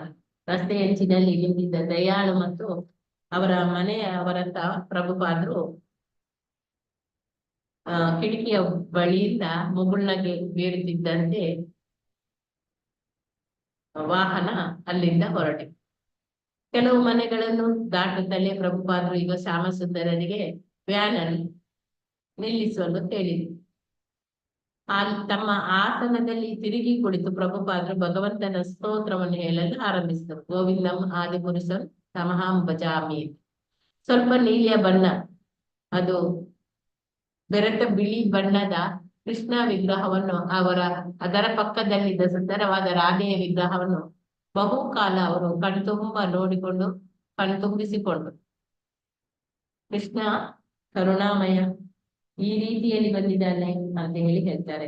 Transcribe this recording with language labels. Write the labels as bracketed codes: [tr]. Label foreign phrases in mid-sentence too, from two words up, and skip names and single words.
[kn] ರಸ್ತೆಯಂಚಿನಲ್ಲಿ ನಿಂತಿದ್ದ ದಯಾಳು ಮತ್ತು ಅವರ ಮನೆಯವರಂತ ಪ್ರಭುಪಾದರು ಕಿಟಕಿಯ ಬಳಿಯಿಂದ ಮುಗುಳ್ನಗೆ ಬೀರುತ್ತಿದ್ದಂತೆ ವಾಹನ ಅಲ್ಲಿಂದ ಹೊರಟೆ. ಕೆಲವು ಮನೆಗಳನ್ನು ದಾಟುತ್ತಲೇ ಪ್ರಭುಪಾದರು ಈಗ ಶ್ಯಾಮಸುಂದರರಿಗೆ ವ್ಯಾನ್ ಅನ್ನು ನಿಲ್ಲಿಸಲು ಹೇಳಿದರು. ತಮ್ಮ ಆಸನದಲ್ಲಿ ತಿರುಗಿ ಕುಳಿತು ಪ್ರಭುಪಾದರು ಭಗವಂತನ ಸ್ತೋತ್ರವನ್ನು ಹೇಳಲು ಆರಂಭಿಸಿದರು. [sa] ಗೋವಿಂದಂ ಆದಿಪುರುಷಂ ತಮಹಂ ಭಜಾಮಿ. [kn] ಸ್ವಲ್ಪ ನೀಲಿಯ ಬಣ್ಣ, ಅದು ಬೆರೆತ ಬಿಳಿ ಬಣ್ಣದ ಕೃಷ್ಣ ವಿಗ್ರಹವನ್ನು ಅದರ ಪಕ್ಕದಲ್ಲಿದ್ದ ಸುಂದರವಾದ ರಾಧೆಯ ವಿಗ್ರಹವನ್ನು ಬಹುಕಾಲ ಅವರು ಕಣ್ತುಂಬ ನೋಡಿಕೊಂಡು ಕಣ್ತುಂಬಿಸಿಕೊಂಡು, ಕೃಷ್ಣ ಕರುಣಾಮಯ, ಈ ರೀತಿಯಲ್ಲಿ ಬಂದಿದ್ದಾನೆ ಅಂತ ಹೇಳಿ ಹೇಳ್ತಾರೆ.